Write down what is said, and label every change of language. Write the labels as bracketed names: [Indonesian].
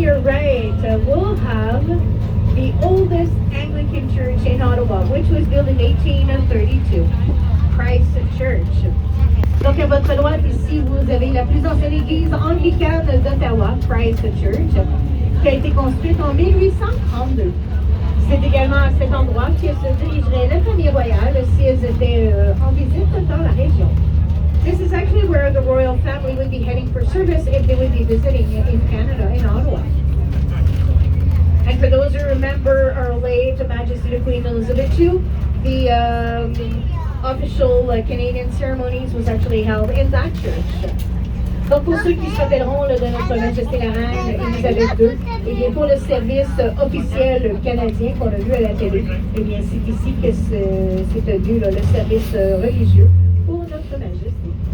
[English] We'll have the oldest Anglican church in Ottawa, which was built in 1832, Christ Church. [French] Donc à votre droite ici, vous avez la plus ancienne église anglicane d'Ottawa, Christ Church, qui a été construite en 1832. C'est également à cet endroit que se dirigerait la famille royale si elles étaient en visite dans la région. [English] This is actually where the royal family would be heading for service if they would be visiting in Canada, in Ottawa. And for those who remember our late Majesty the Queen Elizabeth II, the official Canadian ceremonies was actually held in that church. [French] Donc pour ceux qui se rappelleront de notre Majesté la Reine Elisabeth II, et bien pour le service officiel canadien qu'on a vu à la télé, et bien c'est ici que c'est tenu le service religieux pour notre Majesté.